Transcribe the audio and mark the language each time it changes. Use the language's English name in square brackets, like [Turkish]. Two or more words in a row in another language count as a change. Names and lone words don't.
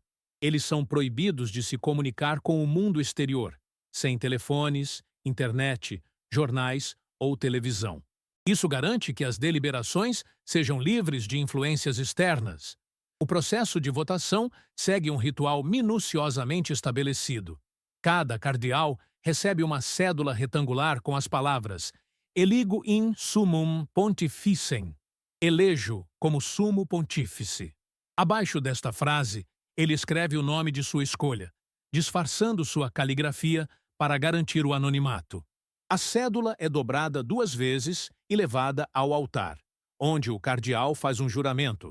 [Portuguese] Eles são proibidos de se comunicar com o mundo exterior, sem telefones, internet, jornais ou televisão. Isso garante que as deliberações sejam livres de influências externas. O processo de votação segue um ritual minuciosamente estabelecido. Cada cardeal recebe uma cédula retangular com as palavras [Latin] Eligo in summum pontificem, [Portuguese] elejo como sumo pontífice. Abaixo desta frase, ele escreve o nome de sua escolha, disfarçando sua caligrafia para garantir o anonimato. A cédula é dobrada 2 vezes e levada ao altar, onde o cardeal faz um juramento.